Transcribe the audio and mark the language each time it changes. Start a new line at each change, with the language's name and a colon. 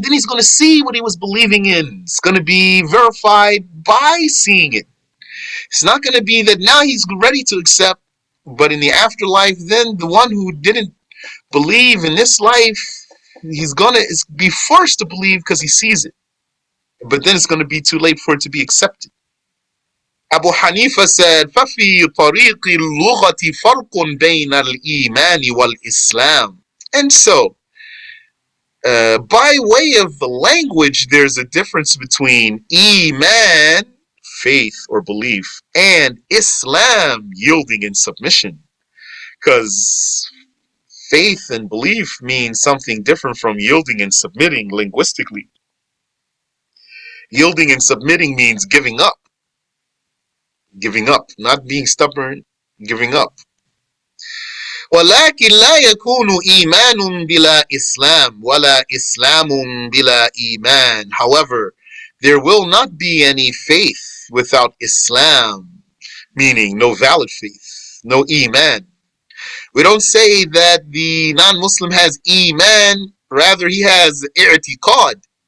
English: Then he's going to see what he was believing in. It's going to be verified by seeing it. It's not going to be that now he's ready to accept, but in the afterlife, then the one who didn't believe in this life, he's going to be forced to believe because he sees it. But then it's going to be too late for it to be accepted. Abu Hanifa said,
Arabic: فَفِي طَرِيقِ اللُّغَةِ فَرْقٌ بَيْنَ الْإِيمَانِ وَالْإِسْلَامِ.
English: And so, by way of the language, there's a difference between Iman, faith or belief, and Islam, yielding and submission. Because faith and belief mean something different from yielding and submitting linguistically. Yielding and submitting means giving up, not being stubborn, giving up.
Arabic: ولكن لا يكون إيمان بلا إسلام ولا إسلام بلا إيمان.
English: However, there will not be any faith without Islam, meaning no valid faith, no Iman. We don't say that the non-Muslim has Iman, rather he has i'tiqad.